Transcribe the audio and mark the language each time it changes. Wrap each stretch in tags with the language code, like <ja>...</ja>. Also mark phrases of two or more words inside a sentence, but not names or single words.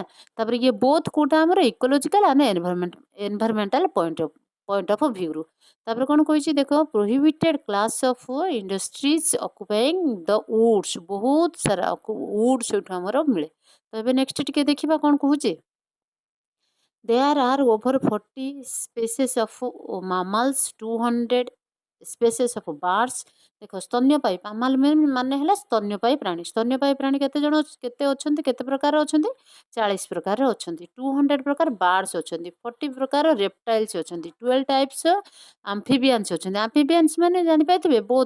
<or>ତାପରେ ଇଏ ବୋଥ୍ କୋଉଟା ଆମର</or> <en>ecological and environmental point of</en> <or>ଭ୍ୟୁରୁ। ତାପରେ କ'ଣ କହିଛି ଦେଖ,</or> <en>prohibited class of industries occupying the woods.</en> <or>ବହୁତ ସାରା ଉଡ୍ ସେଇଠୁ ଆମର ମିଳେ। ତ ଏବେ ନେକ୍ସଟ ଟିକେ ଦେଖିବା କ'ଣ କହୁଛି।</or> <en>There are over 40 species of mammals, 200 species of birds।</en> <or>ଦେଖ ସ୍ତନ୍ୟପାୟୀ, ମାମାଲ ମାନେ ହେଲା ସ୍ତନ୍ୟପାୟୀ ପ୍ରାଣୀ। ସ୍ତନ୍ୟପାୟୀ ପ୍ରାଣୀ କେତେ ଜଣ କେତେ ଅଛନ୍ତି? କେତେ ପ୍ରକାର ଅଛନ୍ତି? 40 ପ୍ରକାର ଅଛନ୍ତି। 200 ପ୍ରକାର ବାର୍ଡସ୍ ଅଛନ୍ତି। 40 ପ୍ରକାର ରେପ୍ଟାଇଲ୍ସ ଅଛନ୍ତି। 12</or> <en>types amphibians</en> <or>ଅଛନ୍ତି। ଆମ୍ଫିବିଆନ୍ସ ମାନେ ଜାଣିପାରିଥିବେ ବୋଥ୍।</or>